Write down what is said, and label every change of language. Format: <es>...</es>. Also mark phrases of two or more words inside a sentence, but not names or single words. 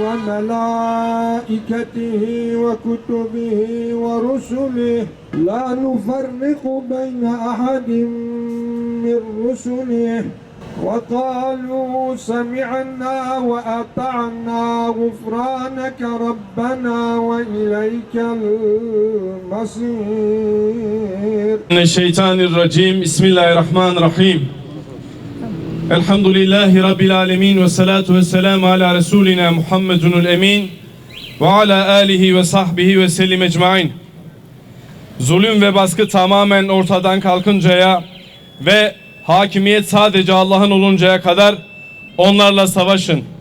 <ar>وملائكته وكتبه ورسله لا نفرق بين أحد من رسله وقالوا سمعنا وأطعنا غفرانك ربنا وإليك المصير. Mineşşeytanirracim. Bismillahirrahmanirrahim. الحمد لله رب العالمين والصلاة والسلام على رسولنا محمد الأمين وعلى آله وصحبه وسلم أجمعين.</ar> <tr>Zulüm ve baskı tamamen ortadan kalkıncaya ve hakimiyet sadece Allah'ın oluncaya kadar onlarla savaşın.</tr>